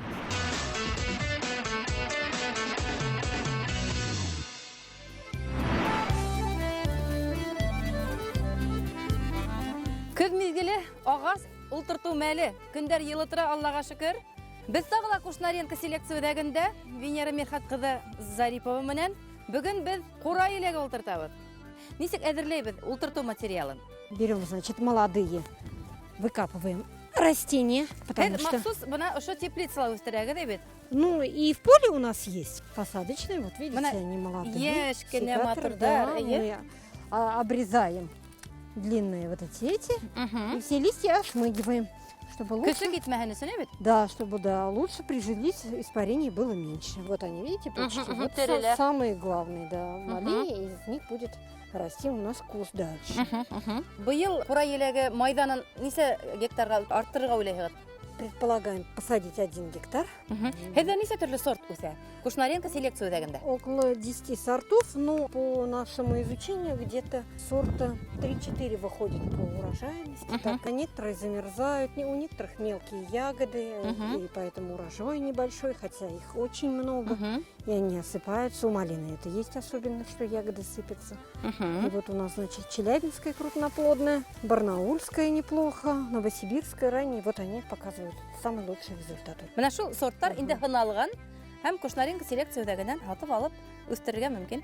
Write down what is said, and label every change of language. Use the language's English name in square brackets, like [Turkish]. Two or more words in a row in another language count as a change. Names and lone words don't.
[Bashkir] Көҙ миҙгеле, ағас ултыртыу мәле. Көндәр йылытыра, Аллаға шөкөр. Без тағы ла Кушнаренко селекция үҙәгендә Венера Мирхат ҡыҙы Зарипова менән бөгөн без ҡурай еләге ултыртабыҙ. Нисек әҙерләйбеҙ ултыртыу материалын? [Russian] Берем, значит, молодые, выкапываем растения, потому что... [Bashkir] Махсус бына ошо теплицала үстерәгеҙ әйбет. [Russian] Ну, и в поле у нас есть посадочные, вот видите, [Bashkir] Бына [Russian] они молодые. [Bashkir] Йәш кенә [Russian] Секатор, [Bashkir] матурдар, [Russian] да, [Bashkir] эйе. [Russian] мы обрезаем длинные вот эти, и все листья ошмыгиваем, чтобы лучше... [Bashkir] Көсө китмәһен өсөн әйбет. [Russian] Да, чтобы, да, лучше прижились, испарений было меньше. Вот они, видите, почти. Вот [Bashkir] терелер. [Russian] самые главные, да, малые, из них будет расти у нас куст дальше. [Bashkir] Быйыл ҡурай еләге майҙанын нисә гектарға арттырырға уйлайһығыҙ? [Russian] Предполагаем посадить 1 гектар. [Bashkir] Һеҙҙә нисә төрлө сорт үҫә? Кушнаренко селекция үҙәгендә. [Russian] Около 10 сортов, но по нашему изучению где-то сорта 3-4 выходит по урожайности. Так, некоторые замерзают, у некоторых мелкие ягоды, и поэтому урожай небольшой, хотя их очень много, и они осыпаются. У малины это есть особенность, что ягоды сыпятся. И вот у нас, значит, Челябинская крупноплодная, Барнаульская неплохо, Новосибирская ранее, вот они показывают самый лучший результат. [Bashkir] Менә шул сорттар инде һыналған һәм Кушнаренко селекция үҙәгенән һатып алып үстерергә мөмкин.